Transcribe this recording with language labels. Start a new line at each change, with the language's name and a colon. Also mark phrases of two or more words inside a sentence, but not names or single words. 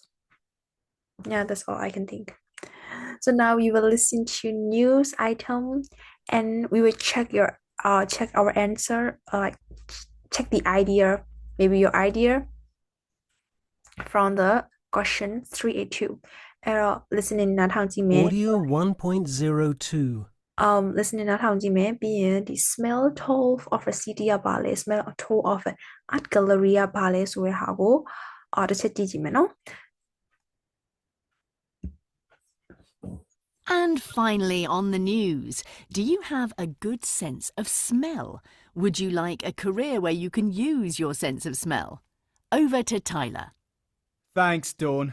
English: Yeah, that's all I can think. So now we will listen to news item and we will check our answer, like check the idea, maybe your idea from the question 382.
Burmese: Listening နားထောင်ကြည့်မယ်
English: Audio 1.02.
Burmese: listening နားထောင်ကြည့်မယ်ပြီးရင်ဒီ
English: smell tour of a city
Burmese: ကပါလဲ
English: smell tour of an art gallery
Burmese: ကပါလဲဆိုတဲ့ဟာကိုတစ်ချက်ကြည့်ကြည့်မယ်နော်
English: And finally, on the news, do you have a good sense of smell? Would you like a career where you can use your sense of smell? Over to Tyler. Thanks, Dawn.